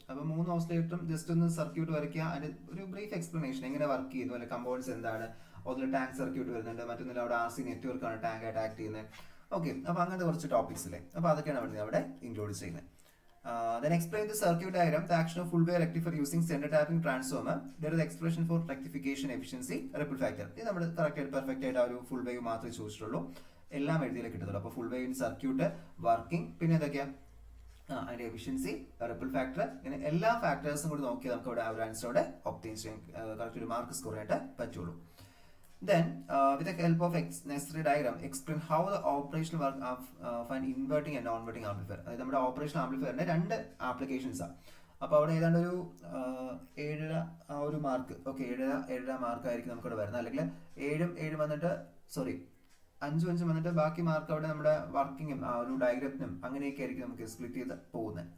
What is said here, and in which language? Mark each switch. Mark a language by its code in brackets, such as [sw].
[ml] അപ്പോൾ 3 ഓസിലേറ്ററും ജസ്റ്റ് ഒന്ന് സർക്യൂട്ട് വരയ്ക്കുക. അതിന്റെ ഒരു ബ്രീഫ് എക്സ്പ്ലനേഷൻ എങ്ങനെ വർക്ക് ചെയ്യുന്നു, അല്ലെ കമ്പോണൻസ് എന്താണ്, അതിൽ ടാങ്ക് സർക്യൂട്ട് വരുന്നുണ്ട്, മറ്റൊന്നിൽ അവിടെ RC നെറ്റ്വർക്ക് ആണ് ടാങ്ക് ആയിട്ട് ആക്ട് ചെയ്യുന്നത്. ഓക്കെ, അപ്പോൾ അങ്ങനത്തെ കുറച്ച് ടോപ്പിക്സ് അല്ലേ, അപ്പോൾ അതൊക്കെയാണ് അവിടെ ഇൻക്ലൂഡ് ചെയ്യുന്നത്. [en] Then explain the circuit diagram, the action of full wave rectifier using center tapping transformer. There is expression for rectification efficiency, ripple factor. [ml] ഇത് നമ്മൾ കറക്റ്റ് ആയിട്ട് പെർഫെക്റ്റ് ആയിട്ട് ആ ഒരു ഫുൾ വേവ് മാത്രമേ ചോദിച്ചിട്ടുള്ളൂ. എല്ലാം എഴുതിയാലേ കിട്ടത്തുള്ളൂ. അപ്പോൾ ഫുൾ വേവിൻ സർക്യൂട്ട്, വർക്കിംഗ്, പിന്നെ എന്തൊക്കെയാ അതിന്റെ എഫിഷ്യൻസി, റിപ്പിൾ ഫാക്ടർ, ഇങ്ങനെ എല്ലാ ഫാക്ടേഴ്സും കൂടി നോക്കി നമുക്ക് ഇവിടെ ഒരു ആൻസറോടെ ഒബ്റ്റെയിൻ ചെയ്യാൻ കറക്റ്റ് ഒരു മാർക്ക് സ്കോർ ആയിട്ട് പറ്റുള്ളൂ. [en] Then, with the help of necessary diagram, explain how the operational work of an inverting and non-inverting amplifier. [ml] അതായത് നമ്മുടെ ഓപ്പറേഷണൽ ആംപ്ലിഫയറിന്റെ 2 ആപ്ലിക്കേഷൻസ് ആണ്. അപ്പോൾ അവിടെ ഏതാണ്ട് ഒരു 7 ഒരു മാർക്ക്. ഓക്കെ, 7 മാർക്ക് ആയിരിക്കും നമുക്കിവിടെ വരുന്നത്. അല്ലെങ്കിൽ 7 വന്നിട്ട് 5 വന്നിട്ട് ബാക്കി മാർക്ക് അവിടെ നമ്മുടെ വർക്കിങ്ങും ആ ഒരു ഡയഗ്രത്തിനും അങ്ങനെയൊക്കെ ആയിരിക്കും നമുക്ക് സ്പ്ലിറ്റ് ചെയ്ത് പോകുന്നത്.